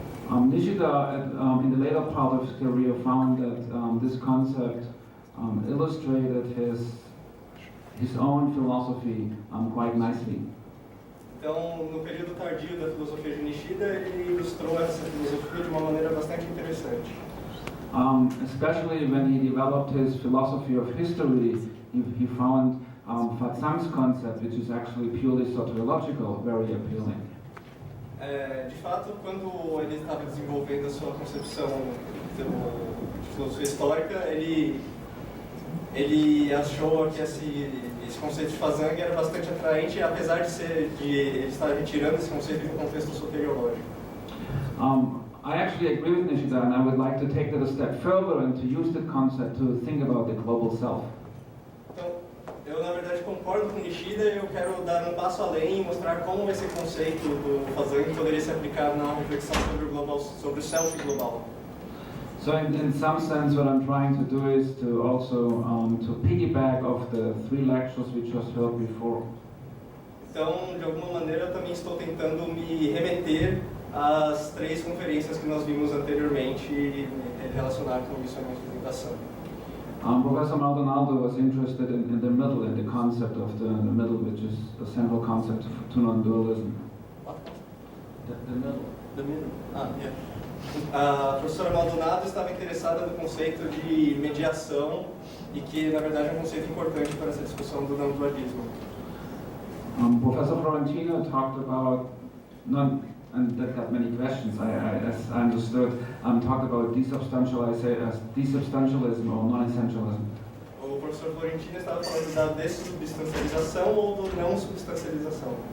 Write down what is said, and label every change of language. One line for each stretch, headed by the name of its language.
English: Nishida, in the later part of his career, found that this concept illustrated his own philosophy quite nicely.
Portuguese: Então, no período tardio da filosofia de Nishida, ele ilustrou essa filosofia de uma maneira bastante interessante.
English: Especially when he developed his philosophy of history, he found Fatsang's concept, which is actually purely soteriological, very appealing.
Portuguese: De fato, quando ele estava desenvolvendo a sua concepção de filosofia histórica, ele achou que esse conceito de Fatsang era bastante atraente, apesar de ele estar retirando esse conceito de um contexto soteriológico.
English: I actually agree with Nishida, and I would like to take that a step further and to use the concept to think about the global self.
Portuguese: Então, eu na verdade concordo com Nishida e eu quero dar um passo além e mostrar como esse conceito do Fatsang poderia se aplicar na reflexão sobre o self global.
English: So in some sense, what I'm trying to do is to also to piggyback off the three lectures we just heard before.
Portuguese: Então, de alguma maneira, eu também estou tentando me remeter às três conferências que nós vimos anteriormente e relacionar com isso a minha apresentação.
English: Professor Maldonado was interested in the middle, in the concept of the middle, which is the central concept to non-dualism. What? The middle. The middle. Yeah.
Portuguese: A professora Maldonado estava interessada no conceito de mediação e que, na verdade, é um conceito importante para essa discussão do não-dualismo.
English: Professor Florentino talked about, and that got many questions, as I understood, talked about desubstantialism or non-essentialism.
Portuguese: O professor Florentino estava falando da dessubstancialização ou do não-substancialização.